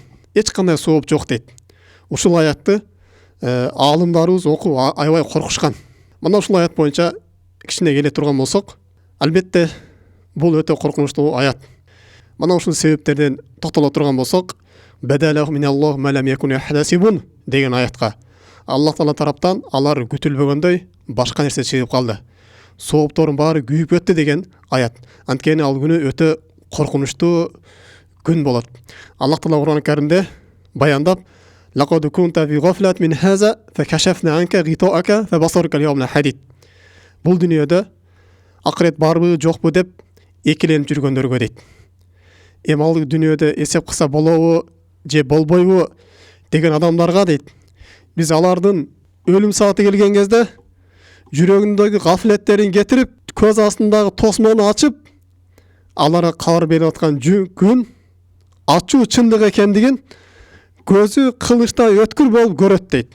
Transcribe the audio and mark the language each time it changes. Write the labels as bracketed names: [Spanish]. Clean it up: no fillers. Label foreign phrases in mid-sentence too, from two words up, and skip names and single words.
[Kyrgyz] Эч кандай сооп жок дейт. Ушул аятты аалымдарыбыз окуп аябай коркушкан. Мына ушул аят боюнча кичине келе турган болсок, албетте бул өтө коркунучтуу аят. Мына ушул себептерден токтоло турган болсок, [Arabic] بدا لهم من الله ما لم يكونوا يحتسبون [Kyrgyz] деген аятка Аллах Таала тараптан алар күтүлбөгөндөй башка нерсе чыгып калды. Соопторун баары күйүп өттү деген аят. Анткени ал күнү өтө коркунучтуу күн болот. Аллах Таала Кур'ан-ы Каримде баяндап: [Arabic] "لقد كنت في غفلة من هذا فكشفنا عنك غطاءك فبصرك اليوم حديد." [Kyrgyz] Бул дүйнөдө акырет барбы, жокпу деп экиленип жүргөндөргө дейт. Ал дүйнөдө эсеп кылса болобу же болбойбу деген адамдарга дейт. Биз алардын өлүм сааты келген кезде жүрөгүндөгү гафлеттерин кетирип, көз астындагы тосмону ачып, аларга кабар берип аткан күн ачуу чындык экендигин көзү кылычтай өткүр болуп көрөт дейт.